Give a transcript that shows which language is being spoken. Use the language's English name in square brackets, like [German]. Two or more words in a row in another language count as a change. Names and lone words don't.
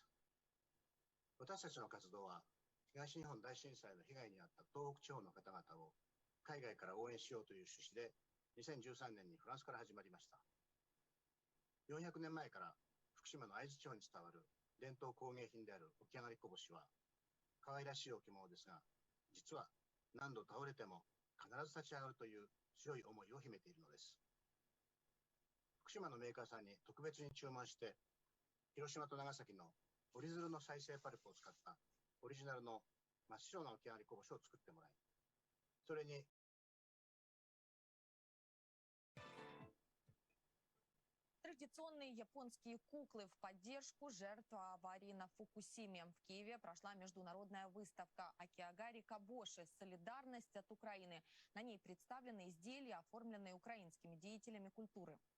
[Japanese] 私たちの活動は東日本大震災の被害に遭った東北地方の方々を海外から応援しようという趣旨で2013年にフランスから始まりました。400年前から福島の会津地方に伝わる伝統工芸品であるオキアガリコボシは可愛らしい置物ですが、実は何度倒れても必ず立ち上がるという強い思いを秘めているのです。福島のメーカーさんに特別に注文して、広島と長崎の折り鶴の再生パルプを使ったオリジナルの真っ白なオキアガリコボシを作ってもらい、それに [Russian] Традиционные японские куклы в поддержку жертв аварии на Фукусиме. В Киеве прошла международная выставка «Окиагари Кобоши. Солидарность от Украины». На ней представлены изделия, оформленные украинскими деятелями культуры.